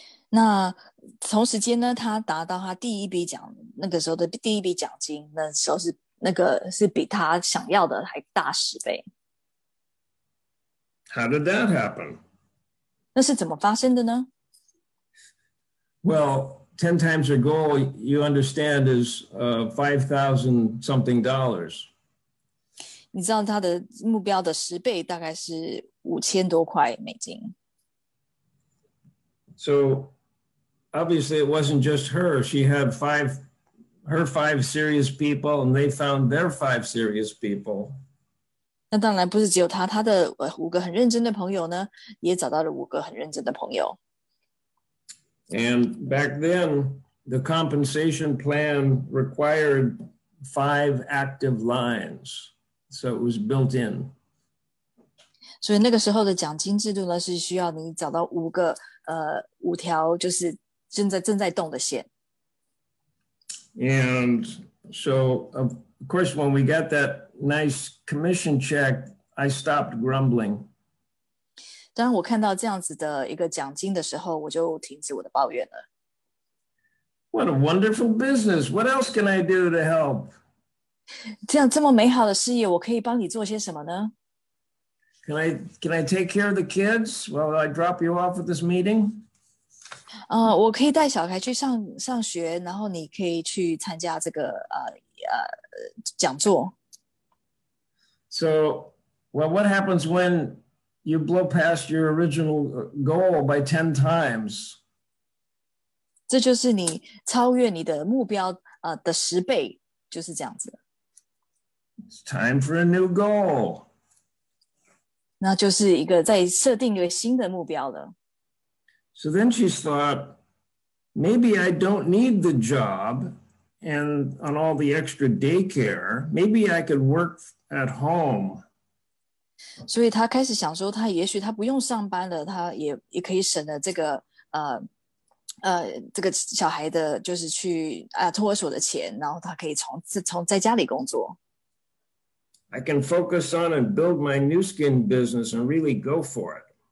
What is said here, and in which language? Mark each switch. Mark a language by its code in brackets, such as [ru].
[zh] 那同时间呢，他达到他那个时候的第一笔奖金，那时候是比他想要的还大10倍。 [en] How did that happen? [zh] 那是怎么发生的呢？ [en] Well, 10 times her goal, you understand, is $5,000 something. [zh] 你知道他的目标的10倍大概是$5000多美金。 [en] So obviously, it wasn't just her. She had 5 serious people, and they found their 5 serious people. [zh] 那当然不是只有他的5个很认真的朋友呢，也找到了5个很认真的朋友。 [en] And back then, the compensation plan required 5 active lines, so it was built in. [zh] 所以那个时候的奖金制度呢，是需要你找到5条就是正在动的线。 [en] And so, of course, when we got that nice commission check, I stopped grumbling. [zh] 当我看到这样子的一个奖金的时候，我就停止我的抱怨了。 [en] What a wonderful business. What else can I do to help? [zh] 这么美好的事业，我可以帮你做些什么呢？ [en] Can I take care of the kids while I drop you off at this meeting? [zh] 我可以带小孩去上学，然后你可以去参加这个讲座。 [en] So, well, what happens when you blow past your original goal by 10 times? [zh] 这就是你超越你的目标的10倍，就是这样子。 [en] It's time for a new goal. [zh] 那就是一个再设定一个新的目标了。 [en] So then she thought, maybe I don't need the job and on all the extra daycare. Maybe I could work at home. [zh] 所以他开始想说，也许他不用上班了，他也可以省了这个这个小孩的，就是去托儿所的钱，然后他可以从在家里工作。 [en] I can focus on and build my new skin business and really go for it.